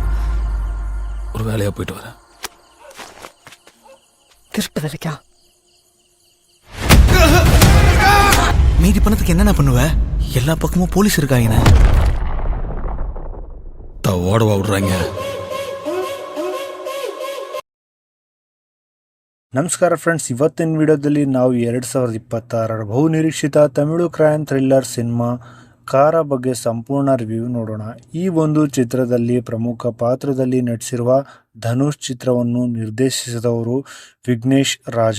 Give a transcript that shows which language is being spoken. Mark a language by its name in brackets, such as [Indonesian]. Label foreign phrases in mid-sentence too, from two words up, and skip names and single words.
[Tamil] ஒரு வேலையா போயிட்டு வரேன். திருட்டு வேலைக்கா? மீதி பணத்துக்கு என்னென்ன பண்ணுவ? எல்லா பக்கமும் போலீஸ் இருக்காங்க. ஓடவா விடுறாங்க. [Kannada] ನಮಸ್ಕಾರ ಫ್ರೆಂಡ್ಸ್, ಇವತ್ತಿನ ವಿಡಿಯೋದಲ್ಲಿ ನಾವು 2026ರ ಬಹುನಿರೀಕ್ಷಿತ ತಮಿಳು [English] crime thriller [Kannada] ಸಿನಿಮಾ ಕಾರ ಬಗ್ಗೆ ಸಂಪೂರ್ಣ ರಿವ್ಯೂ ನೋಡೋಣ. ಈ ಒಂದು ಚಿತ್ರದಲ್ಲಿ ಪ್ರಮುಖ ಪಾತ್ರದಲ್ಲಿ ನಟಿಸಿರುವ ಧನುಷ್ ಚಿತ್ರವನ್ನು ನಿರ್ದೇಶಿಸಿದವರು ವಿಘ್ನೇಶ್ ರಾಜ.